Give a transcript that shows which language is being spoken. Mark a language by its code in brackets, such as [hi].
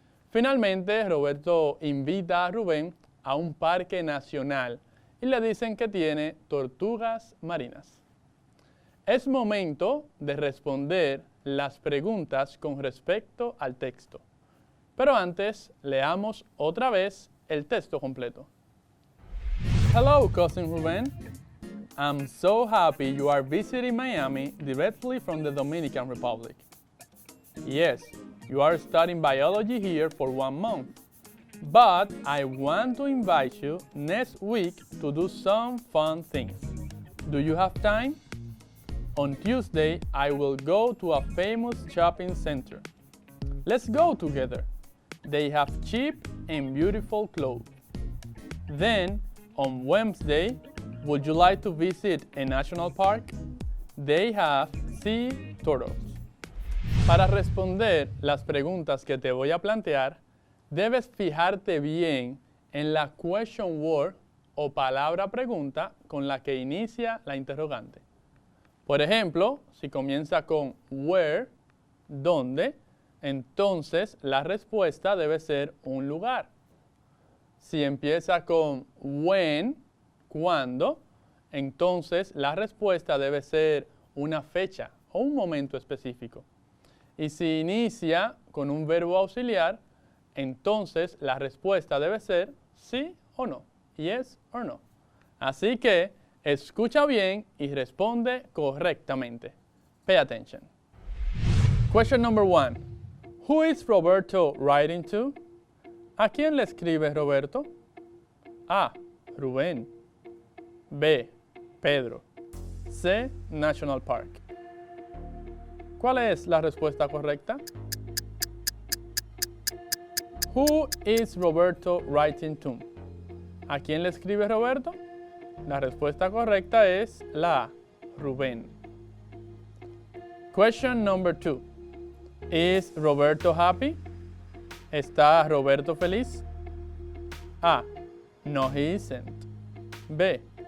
[es] Finalmente, Roberto invita a Rubén a un parque nacional y le dicen que tiene tortugas marinas. Es momento de responder las preguntas con respecto al texto. Pero antes, leamos otra vez el texto completo. [en] Hello, Cousin Rubén. I'm so happy you are visiting Miami directly from the Dominican Republic. Yes, you are studying biology here for 1 month. But I want to invite you next week to do some fun things. Do you have time? On Tuesday, I will go to a famous shopping center. Let's go together. They have cheap and beautiful clothes. Then, on Wednesday, would you like to visit a national park? They have sea turtles. [es] Para responder las preguntas que te voy a plantear, debes fijarte bien en la [en] question word [es] o palabra pregunta con la que inicia la interrogante. Por ejemplo, si comienza con [en] where, [es] ¿dónde? Entonces la respuesta debe ser un lugar. Si empieza con [en] when, [es] ¿cuándo? Entonces la respuesta debe ser una fecha o un momento específico. Y si inicia con un verbo auxiliar, entonces la respuesta debe ser sí o no, [en] yes or no. [es] Así que escucha bien y responde correctamente. [en] Pay attention. Question number 1. Who is Roberto writing to? [es] ¿A quién le escribe Roberto? [en] A. Rubén. B. Pedro. C. National Park. [es] ¿Cuál es la respuesta correcta? [en] Who is Roberto writing to? [es] ¿A quién le escribe Roberto? La respuesta correcta es la A. [en] Rubén. Question number 2. Is Roberto happy? [es] ¿Está Roberto feliz? [en] A. No, he isn't. B.